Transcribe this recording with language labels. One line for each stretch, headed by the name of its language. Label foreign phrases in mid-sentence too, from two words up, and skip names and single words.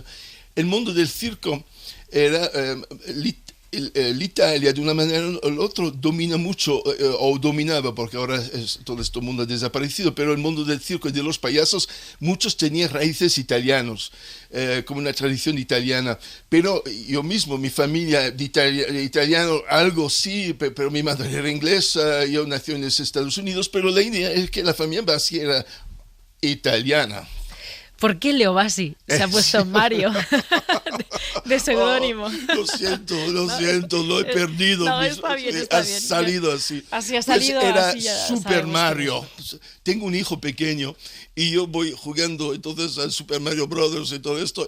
Spanish: El mundo del circo era l'Italia, de una manera o la otra, domina mucho, o dominaba, porque ahora todo este mundo ha desaparecido, pero el mundo del circo y de los payasos, muchos tenían raíces italianos, como una tradición italiana. Pero yo mismo, mi familia de italiano, algo sí, pero mi madre era inglesa, yo nací en los Estados Unidos, pero la idea es que la familia Bassi era italiana. ¿Por qué Leo Bassi se ha puesto Mario de seudónimo? Lo siento, lo he perdido. No, está bien, está bien. Ha salido así. Así ha salido. Pues era así ya Super Mario. Tengo un hijo pequeño y yo voy jugando entonces al Super Mario Brothers y todo esto.